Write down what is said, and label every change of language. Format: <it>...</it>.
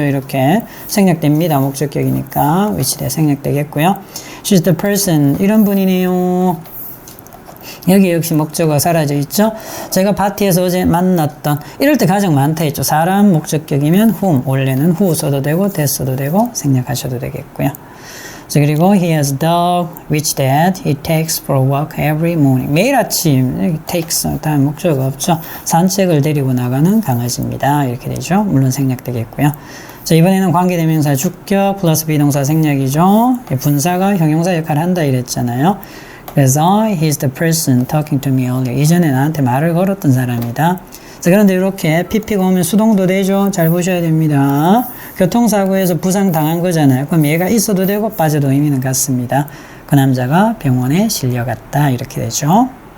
<ko>이렇게 생략됩니다. 목적격이니까 위치대 생략되겠고요.</ko> <en>She's the person.</en> <ko>이런 분이네요. 여기 역시 목적어가 사라져 있죠. 제가 파티에서 어제 만났던 이럴 때 가장 많다 했죠. 사람 목적격이면 whom. 원래는 who 써도 되고 that 써도 되고 생략하셔도 되겠고요. 자, 그리고</ko> <en>he has a dog which that he takes for a walk every morning.</en> <ko>매일 아침 takes 다음 목적어가 없죠. 산책을 데리고 나가는 강아지입니다. 이렇게 되죠. 물론 생략되겠고요. 자, 이번에는 관계대명사 주격 플러스 비동사 생략이죠. 분사가 형용사 역할을 한다 이랬잖아요. 그래서</ko> <en>he's the person talking to me earlier.</en> <ko>이전에 나한테 말을 걸었던 사람이다. 자, 그런데 이렇게 PP가 오면 수동도 되죠. 잘 보셔야 됩니다. 교통사고에서 부상 당한 거잖아요. 그럼 얘가 있어도 되고 빠져도 의미는 같습니다. 그 남자가 병원에 실려갔다. 이렇게 되죠.</ko>